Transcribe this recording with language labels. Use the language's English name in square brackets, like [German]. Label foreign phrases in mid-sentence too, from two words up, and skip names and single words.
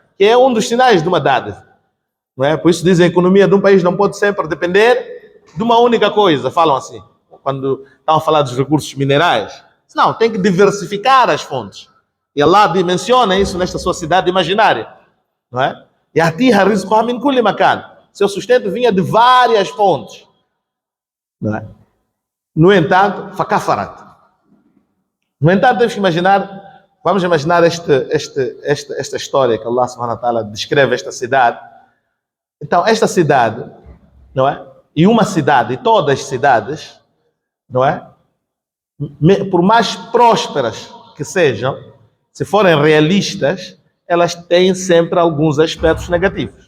[Portuguese] Que é um dos sinais de uma dádiva, não é? Por isso dizem a economia de um país não pode sempre depender de uma única coisa, falam assim, quando estão a falar dos recursos minerais. Não, tem que diversificar as fontes. E Allah dimensiona isso nesta sua cidade imaginária, não é? [Arabic] E يأتيها رزقها من كل مكان. [Portuguese] Seu sustento vinha de várias fontes, não é? No entanto, fakafarat. No entanto, temos que imaginar. Vamos imaginar esta história que Allah [Arabic] سبحانه وتعالى [Portuguese] descreve esta cidade. Então, esta cidade, não é? E uma cidade, e todas as cidades, não é? Por mais prósperas que sejam, se forem realistas, elas têm sempre alguns aspectos negativos.